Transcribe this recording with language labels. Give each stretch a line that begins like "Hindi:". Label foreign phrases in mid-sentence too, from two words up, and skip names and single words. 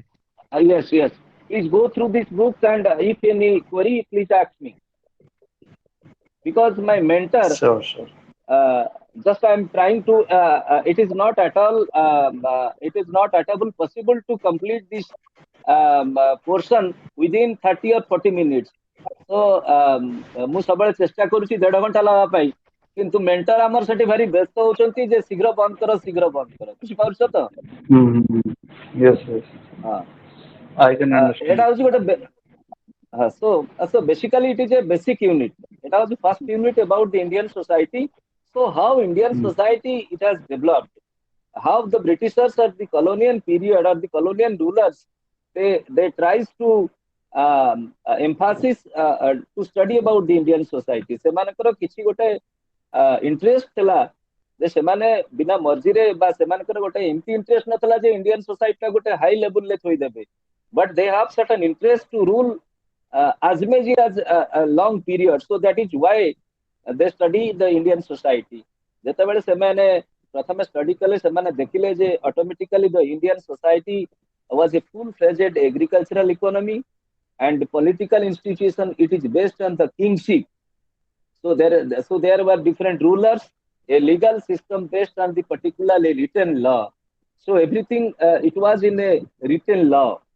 English: yes, please go through this book and if any query, please ask me. Because my mentor, Sure, sure. uh, just I am trying to. It is not at all. It is not at all possible to complete this portion within 30 or 40 minutes.
Odia: So ମୁଁ ସବୁବେଳେ ଚେଷ୍ଟା କରୁଛି 1.5 ଘଣ୍ଟା ଲବା ପାଇଁ, କିନ୍ତୁ ମେଣ୍ଟର ଆମର ସେଠି ଭାରି ବ୍ୟସ୍ତ ହଉଛନ୍ତି ଯେ ଶୀଘ୍ର ବନ୍ଦ କର ବୁଝିପାରୁଛ ତ?
English: Mm-hmm. Yes, yes.
Odia: ହଁ
English: I can
Odia: ଏଇଟା
English: understand.
Odia: ହଉଛି ଗୋଟେ
English: so basically it is a basic unit. It was the first unit about the Indian society. So how Indian Mm. society it has developed, how the Britishers at the colonial period or the colonial rulers they tries to emphasis to study about the Indian society.
Odia: ସେମାନଙ୍କର କିଛି ଗୋଟେ ଇଣ୍ଟରେଷ୍ଟ ଥିଲା ଯେ ସେମାନେ ବିନା ମର୍ଜିରେ ବା ସେମାନଙ୍କର ଗୋଟେ ଏମିତି ଇଣ୍ଟରେଷ୍ଟ ନଥିଲା ଯେ
English: Indian society
Odia: ଗୋଟେ
English: high level
Odia: ଥୋଇଦେବେ,
English: but they have certain interest to rule as much as a long period. So that is why they study the Indian society.
Odia: ଯେତେବେଳେ ସେମାନେ ପ୍ରଥମେ ଷ୍ଟଡି କଲେ ସେମାନେ ଦେଖିଲେ ଯେ
English: automatically the Indian society was a full-fledged agricultural economy and political institution. It is based on the kingship. So there were different rulers, a legal system based on the particularly written law. So everything it was in a written law.